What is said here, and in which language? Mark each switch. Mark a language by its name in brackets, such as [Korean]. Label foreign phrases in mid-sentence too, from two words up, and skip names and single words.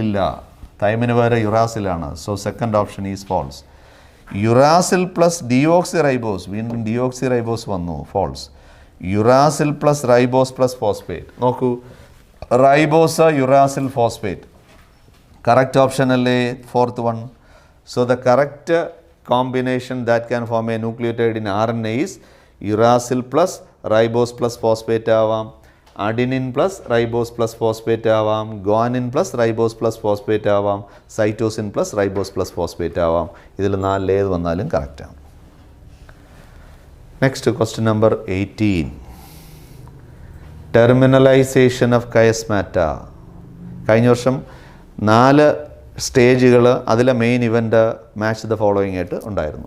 [Malayalam] തൈമിന് വേറെ യുറാസിലാണ്. [English] so second option is false. uracil plus deoxyribose, [Malayalam] വീണ്ടും ഡിയോക്സിറൈബോസ് വന്നു, ഫോൾസ്. [English] uracil plus ribose plus phosphate. [Malayalam] നോക്കൂ, [English] ribose uracil phosphate correct option [Malayalam] അല്ലേ, [English] fourth one. so the correct combination that can form a nucleotide in RNA is uracil plus ribose plus phosphate ആവാം, adenine plus ribose plus phosphate ആവാം, guanine plus ribose plus phosphate ആവാം, cytosine plus ribose plus phosphate ആവാം. [Malayalam] ഇതിൽ 4 ഏത് വന്നാലും കറക്റ്റാണ്. [English] next question number 18. terminalisation of chiasmata. [Malayalam] കഴിഞ്ഞ വർഷം 4 സ്റ്റേജുകൾ, അതിലെ [English] main event match the following [Malayalam] ആയിട്ട് ഉണ്ടായിരുന്നു.